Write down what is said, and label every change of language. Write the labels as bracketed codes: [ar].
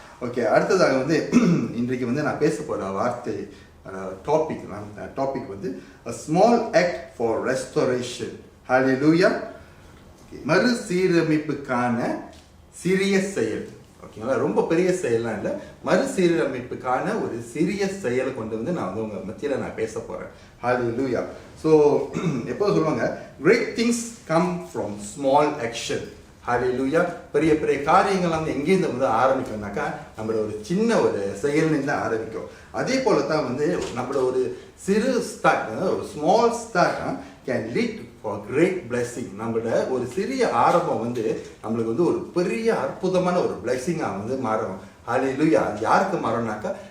[ta] Okay, அடுத்ததாக வந்து இன்றைக்கு வந்து நான் பேச போகிற வார்த்தை டாபிக் வந்து [en] a small act for restoration. [ta] Hallelujah. மறுசீரமைப்புக்கான சிறிய செயல். ஓகேங்களா, ரொம்ப பெரிய செயலாம் இல்லை, மறுசீரமைப்புக்கான ஒரு சிறிய செயலை கொண்டு வந்து நான் வந்து உங்க மத்தியில் நான் பேச போறேன். Hallelujah. ஸோ எப்போ சொல்லுவாங்க, [en] great things come from small action. Hallelujah. [ta] பெரிய பெரிய காரியங்கள் வந்து எங்கேருந்து வந்து ஆரம்பிக்கணும்னாக்கா நம்மளோட ஒரு சின்ன ஒரு செயல்லேருந்து ஆரம்பிக்கும். அதே போல தான் வந்து நம்மளோட ஒரு சிறு ஸ்டார்ட், ஒரு [en] Small start can lead for great blessing. [ta] நம்மளோட ஒரு சிறிய ஆரம்பம் வந்து நம்மளுக்கு வந்து ஒரு பெரிய அற்புதமான ஒரு பிளெஸிங்காக வந்து மாறும். ஹல்லேலூயா. அது யாருக்கு மாறும்னாக்கா